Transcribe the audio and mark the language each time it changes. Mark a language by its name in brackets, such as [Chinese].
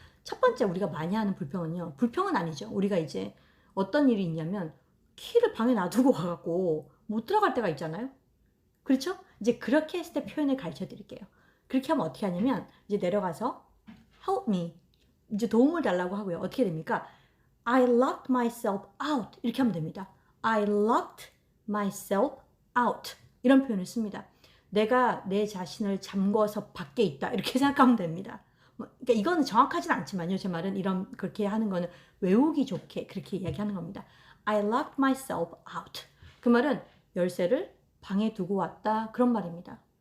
[Korean] 첫 번째 우리가 많이 하는 불평은요. 불평은 아니죠. 우리가 이제 어떤 일이 있냐면 키를 방에 놔두고 가갖고 못 들어갈 때가 있잖아요. 그렇죠? 이제 그렇게 했을 때 표현을 가르쳐 드릴게요. 그렇게 하면 어떻게 하냐면 이제 내려가서 help me 이제 도움을 달라고 하고요. 어떻게 됩니까? [English] I locked myself out [Korean] 이렇게 하면 됩니다. [English] I locked myself out [Korean] 이런 표현을 씁니다. 내가 내 자신을 잠궈서 밖에 있다 이렇게 생각하면 됩니다. 그러니까 이거는 정확하진 않지만요. 제 말은 이런 그렇게 하는 거는 외우기 좋게 그렇게 이야기하는 겁니다. [English] I locked myself out. [Korean] 그 말은 열쇠를 방에 두고 왔다 그런 말입니다.